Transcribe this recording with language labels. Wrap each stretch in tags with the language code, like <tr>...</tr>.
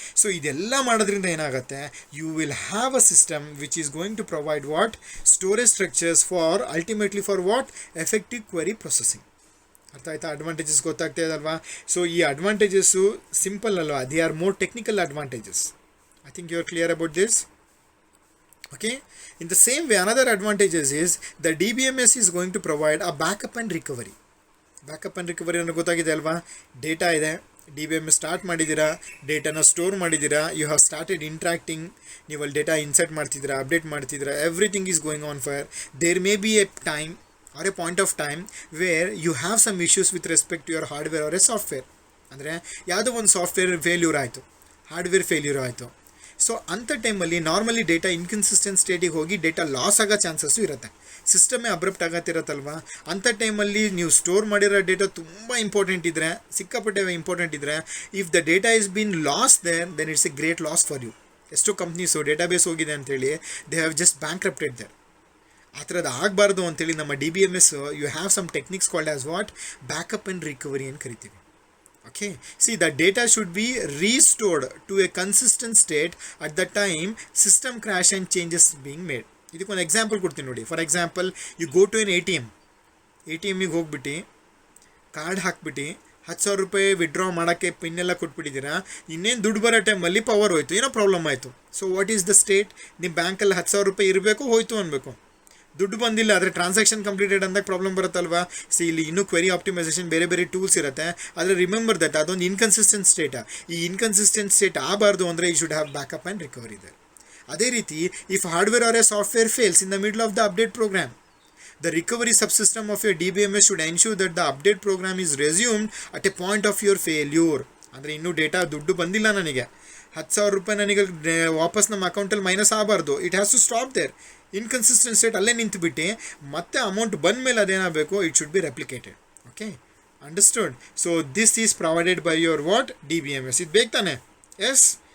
<kn>So ಇದೆಲ್ಲ ಮಾಡೋದ್ರಿಂದ ಏನಾಗುತ್ತೆ?</kn> <en>You will have a system which is going to provide what? Storage structures for ultimately for what? Effective query processing.</en> <kn>ಅರ್ಥ ಆಯ್ತಾ? Advantages ಗೊತ್ತಾಗ್ತಾ ಇದಲ್ವಾ? So ಈ advantages simple ಅಲ್ವಾ,</kn> <en>They are more technical advantages. I think you are clear about this. Okay, in the same way another advantages is the DBMS is going to provide a backup and recovery.</en> <kn>Backup and recovery ಅನ್ನೋ ಗೊತ್ತಾಗಿದೆ ಅಲ್ವಾ? Data ಇದೆ, DBMS start ಮಾಡಿದ್ದೀರಾ, ಡೇಟಾನ store ಮಾಡಿದ್ದೀರಾ,</kn> <en>you have started interacting,</en> <kn>ನೀವು ಅಲ್ಲಿ data insert ಮಾಡ್ತಿದ್ದೀರಾ, update ಮಾಡ್ತಿದ್ದೀರಾ,</kn> <en>Everything is going on fire. There may be a time or a point of time where you have some issues with respect to your hardware or a software.</en> <kn>ಅಂದರೆ ಯಾವುದೋ ಒಂದು software failure ಆಯಿತು, hardware failure ಆಯಿತು. So ಅಂಥ ಟೈಮಲ್ಲಿ normally data inconsistent ಸ್ಟೇಟಿಗೆ ಹೋಗಿ data loss ಆಗೋ chances ಇರುತ್ತೆ. ಸಿಸ್ಟಮೇ ಅಬ್ರಪ್ಟ್ ಆಗತ್ತಿರತ್ತಲ್ವ. ಅಂಥ ಟೈಮಲ್ಲಿ ನೀವು ಸ್ಟೋರ್ ಮಾಡಿರೋ ಡೇಟಾ ತುಂಬ ಇಂಪಾರ್ಟೆಂಟ್ ಇದ್ದರೆ, ಸಿಕ್ಕಾಪಟ್ಟೆ ಇಂಪಾರ್ಟೆಂಟ್ ಇದ್ದರೆ,</kn> <en>If the data is been loss then it's a great loss for you.</en> <kn>ಎಷ್ಟೋ ಕಂಪ್ನೀಸು ಡೇಟಾಬೇಸ್ ಹೋಗಿದೆ ಅಂತೇಳಿ</kn> <en>They have just bankrupted there.</en> <kn>ಆ ಥರದ್ದು ಆಗಬಾರ್ದು ಅಂತೇಳಿ ನಮ್ಮ DBMS</kn> <en>You have some techniques called as what?</en> <kn>Backup and recovery ಅಂತ ಕರಿತೀವಿ.</kn> <en>Okay, see the data should be restored to a consistent state at the time system crash and changes being made.</en> <kn>ಇದಕ್ಕೊಂದು example ಕೊಡ್ತೀನಿ ನೋಡಿ. For example,</kn> <en>you go to an</en> <kn>ATMಗೆ ಹೋಗ್ಬಿಟ್ಟು card ಹಾಕ್ಬಿಟ್ಟು 10,000 ರೂಪಾಯಿ withdraw ಮಾಡೋಕ್ಕೆ ಪಿನ್ನೆಲ್ಲ ಕೊಟ್ಬಿಟ್ಟಿದ್ದೀರಾ. ಇನ್ನೇನು ದುಡ್ಡು ಬರೋ ಟೈಮಲ್ಲಿ ಪವರ್ ಹೋಯ್ತು, ಏನೋ ಪ್ರಾಬ್ಲಮ್ ಆಯಿತು.</kn> <en>So what is the state?</en> <kn>ನಿಮ್ಮ ಬ್ಯಾಂಕಲ್ಲಿ 10,000 ರೂಪಾಯಿ ಇರಬೇಕು, ಹೋಯ್ತು ಅನ್ಬೇಕು. ದುಡ್ಡು ಬಂದಿಲ್ಲ, ಆದರೆ ಟ್ರಾನ್ಸಾಕ್ಷನ್ ಕಂಪ್ಲೀಟೆಡ್ ಅಂದಾಗ ಪ್ರಾಬ್ಲಮ್ ಬರುತ್ತಲ್ವಾ. ಇಲ್ಲಿ ಇನ್ನೂ ಕ್ವೆರಿ ಆಪ್ಟಿಮೈಸೇಷನ್ ಬೇರೆ ಬೇರೆ ಟೂಲ್ಸ್ ಇರುತ್ತೆ. ಆದರೆ ರಿಮೆಂಬರ್ ದಟ್ ಅದೊಂದು ಇನ್ಕನ್ಸಿಸ್ಟೆಂಟ್ ಸ್ಟೇಟ್. ಈ ಇನ್ಕನ್ಸಿಸ್ಟೆಂಟ್ ಸ್ಟೇಟ್ ಆಗಬಾರ್ದು ಅಂದರೆ</kn> <en>you should have</en> <kn>backup and recovery ಇದೆ. ಅದೇ ರೀತಿ</kn> <en>If hardware or a software fails in the middle of the update program, the recovery subsystem of your DBMS should ensure that the update program is resumed at a point of your failure.</en> <kn>ಅಂದರೆ ಇನ್ನೂ data ದುಡ್ಡು ಬಂದಿಲ್ಲ, ನನಗೆ 10,000 ರೂಪಾಯಿ ನನಗೆ ವಾಪಸ್ ನಮ್ಮ ಅಕೌಂಟಲ್ಲಿ ಮೈನಸ್ ಆಗಬಾರ್ದು.</kn> <en>It has to stop there.</en> <kn>Inconsistent state ಅಲ್ಲೇ ನಿಂತುಬಿಟ್ಟು ಮತ್ತೆ ಅಮೌಂಟ್ ಬಂದ ಮೇಲೆ ಅದೇನಾಗಬೇಕು?</kn> <en>It should be replicated. Okay, understood? So this is provided by your what? DBMS.</en> <kn>ಇದು ಬೇಕು ತಾನೆ?</kn> <en>Yes.</en>